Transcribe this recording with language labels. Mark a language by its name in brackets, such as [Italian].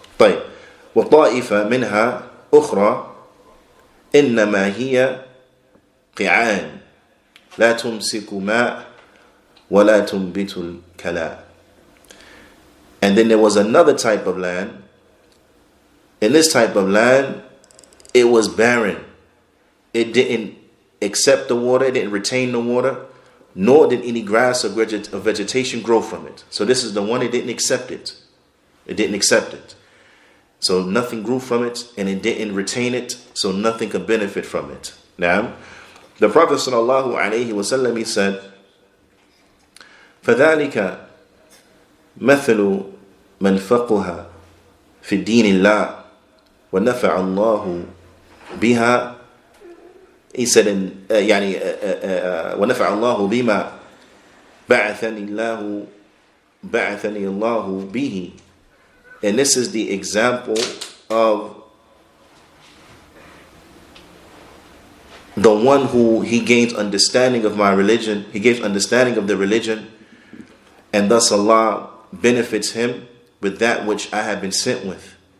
[Arabic] طيب وطائفة منها أخرى إنما هي قيعان لا تمسك ماء ولا تنبت الكلاء. [English] And then there was another type of land. In this type of land, it was barren. It didn't accept the water, it didn't retain the water, nor did any grass or vegetation grow from it. So this is the one that didn't accept it. It didn't accept it. So nothing grew from it, and it didn't retain it, so nothing could benefit from it. Now, the Prophet [Arabic] sallallahu alaihi wasallam, [English] he said, [Arabic] فَذَلِكَ مَثَلُ مَنْ فَقُهَ فِي دِينِ اللَّهِ وَنَفَعَ اللَّهُ بِهَا. [English] He said, [Arabic] وَنَفَعَ اللَّهُ بِمَا بَعَثَنِي اللَّهُ بِهِ. [English] And this is the example of the one who he gains understanding of my religion, he gains understanding of the religion, and thus Allah benefits him with that which I have been sent with.